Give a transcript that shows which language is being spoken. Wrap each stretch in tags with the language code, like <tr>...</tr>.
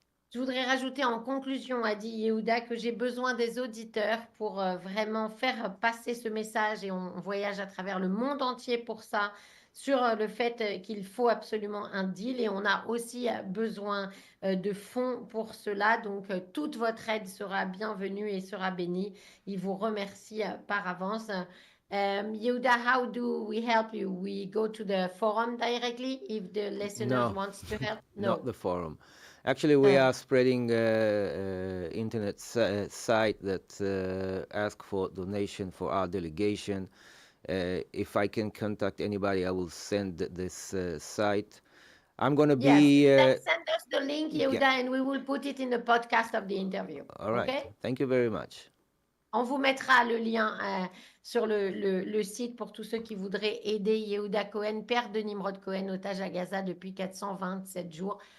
<fr>Je voudrais rajouter en conclusion, a dit Yehuda, que j'ai besoin des auditeurs pour vraiment faire passer ce message et on voyage à travers le monde entier pour ça, sur le fait qu'il faut absolument un deal et on a aussi besoin de fonds pour cela. Donc, toute votre aide sera bienvenue et sera bénie. Il vous remercie par avance.</fr> <en>Yehuda, how do we help you? We go to the forum directly if the listeners want to help? No, not the forum. Actually, we Uh, are spreading internet site that ask for donation for our delegation. If I can contact anybody, I will send this site. I'm going to Yes, be... send us the link, yeah. Yehuda, and we will put it in the podcast of the interview. All right. Okay? Thank you very much.</en> <fr>On vous mettra le lien sur le site pour tous ceux qui voudraient aider Yehuda Cohen, père de Nimrod Cohen, otage à Gaza depuis 427 jours.</fr>